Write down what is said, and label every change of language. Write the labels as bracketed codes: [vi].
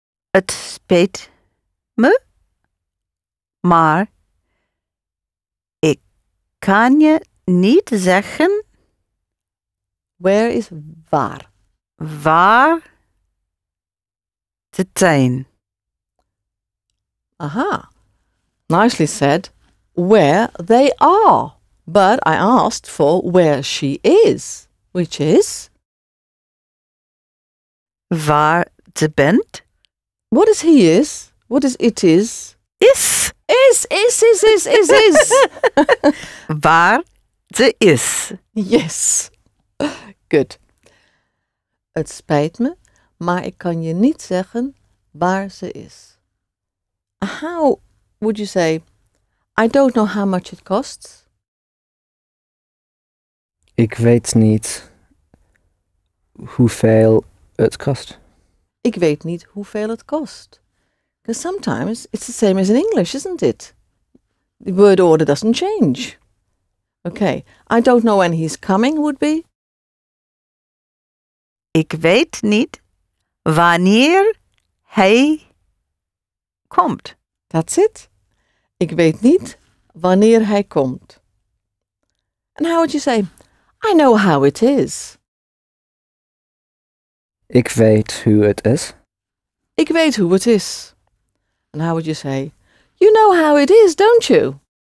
[nl] Het spijt me, maar ik kan je niet zeggen [en] Where is waar? [nl] waar te zijn. [en] Aha. Nicely said. Where they are. But I asked for where she is, which is? [nl] Waar ze bent [en] What is he is? What is it is? [nl] is. Is. Waar ze is. [en] Yes. Good. [nl] Het spijt me, maar ik kan je niet zeggen waar ze is. [en] How would you say, I don't know how much it costs? [nl] Ik weet niet hoeveel het kost. Ik weet niet hoeveel het kost. [en] Because sometimes it's the same as in English, isn't it? The word order doesn't change. Okay. I don't know when he's coming would be? [nl] Ik weet niet wanneer hij komt. [en] That's it. [nl] Ik weet niet wanneer hij komt. [en] And how would you say, I know how it is. [nl] Ik weet hoe het is. Ik weet hoe het is. [en] And how would you say, you know how it is, don't you?